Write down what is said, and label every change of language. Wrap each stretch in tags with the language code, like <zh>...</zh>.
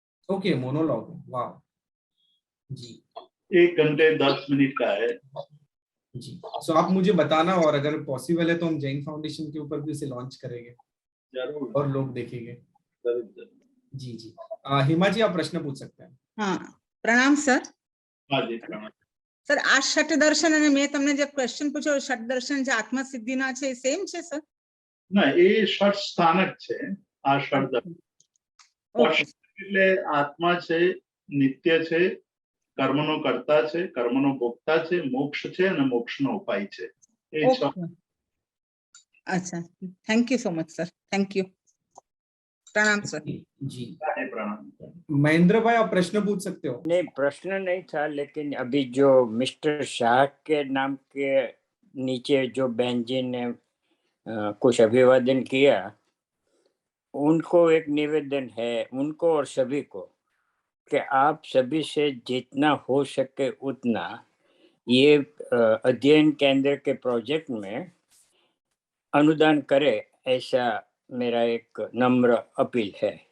<hi>Okay, monologue, वाह जी। 1 घंटे 10 minute का है जी। सो आप मुझे बताना, और अगर पॉसिबल है तो हम जैन फाउंडेशन के ऊपर भी उसे लॉन्च करेंगे जरूर, और लोग देखेंगे। जरूर। जी जी। हिमा जी, आप प्रश्न पूछ सकते हैं। हाँ, प्रणाम सर। हाँ जी, प्रणाम</hi> <gu>सर, आ षट दर्शन અને મેં તમને જે ક્વેશ્ચન પૂછ્યો, ષટ દર્શન જે આત્મસિદ્ધિના છે સેમ છે સર? ના, એ ષટ સ્થાનક છે આ ષટ દર્શન। એટલે આત્મા છે, નિત્ય છે, કર્મનો કર્તા છે, કર્મનો ભોગતા છે, મોક્ષ છે અને મોક્ષનો ઉપાય છે। એ છ।</gu> <hi>अच्छा,</hi> <en>thank you so much</en> <hi>sir, thank you, प्रणाम सर। जी प्रणाम। महेंद्र भाई, आप प्रश्न पूछ सकते हो। नहीं, प्रश्न नहीं था, लेकिन अभी जो मिस्टर शाह के नाम के नीचे जो बहन जी ने कुछ अभिवादन किया, उनको एक निवेदन है, उनको और सभी को, कि आप सभी से जितना हो सके उतना ये अध्ययन केंद्र के प्रोजेक्ट में अनुदान करे, ऐसा मेरा एक नम्र अपील है।</hi>